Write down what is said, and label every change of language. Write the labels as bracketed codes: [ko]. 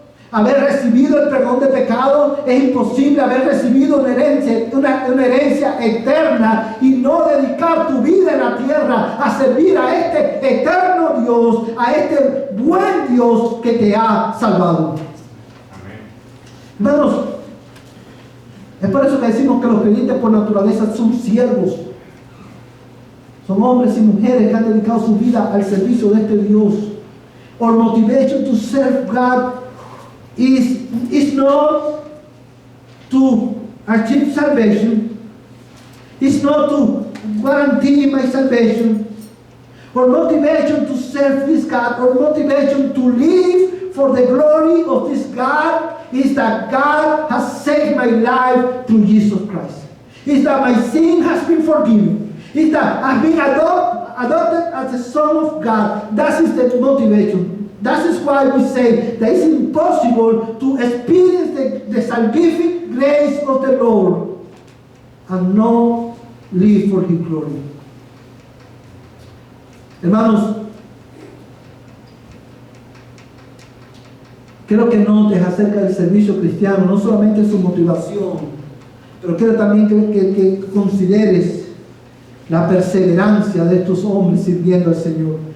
[es] Haber recibido el perdón de pecados. Es imposible haber recibido una herencia eterna y no dedicar tu vida en la tierra a servir a este eterno Dios, a este buen Dios que te ha salvado. Hermanos, es por eso que decimos que los creyentes por naturaleza son siervos. Son hombres y mujeres que han dedicado su vida al servicio de este Dios. [en] Our motivation to serve God is not to achieve salvation. It's not to guarantee my salvation. Our motivation to serve this God, our motivation to live for the glory of this God is that God has saved my life through Jesus Christ. Is that my sin has been forgiven. Is that I've been adopted as a son of God. That is the motivation. That is why we say that it's impossible to experience the salvific grace of the Lord and not live for His glory. [es] Hermanos, quiero que notes acerca del servicio cristiano, no solamente su motivación, pero quiero también que consideres la perseverancia de estos hombres sirviendo al Señor.